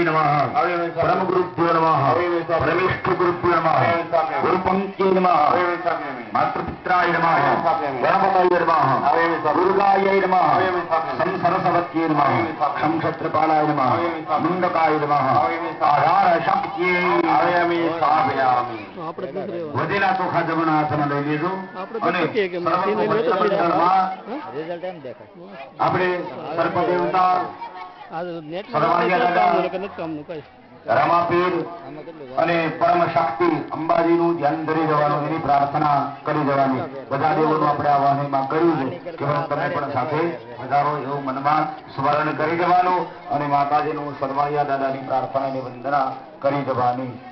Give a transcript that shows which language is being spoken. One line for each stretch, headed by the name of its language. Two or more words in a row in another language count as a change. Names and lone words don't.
Sanskrit: नमः परमगुरुभ्यो नमः परमेष्ठगुरुभ्यो नमः गुरुपङ्क्त्यै नमः मातृपुत्राय नमः गणपतये नमः दुर्गायै नमः सरस्वत्यै नमः क्षत्रपालाय नमः मुण्डकाय नमः आधारशक्त्यै स्थापयामि
Gujarati: વધેલા ચોખા જમણા હાથમાં લઈ લેજો અને આપણે સર્પદેવતા રમાપીર અને પરમ શક્તિ અંબાજીનું ધ્યાન ધરી જવાનું એની પ્રાર્થના કરી જવાની બધા દેવોનું આપણે આ વાણીમાં કર્યું છે કે તમે પણ સાથે વધારો એવું મનમાં સ્મરણ કરી જવાનું અને માતાજીનું સર્વાયા દાદાની પ્રાર્થનાની વંદના કરી જવાની.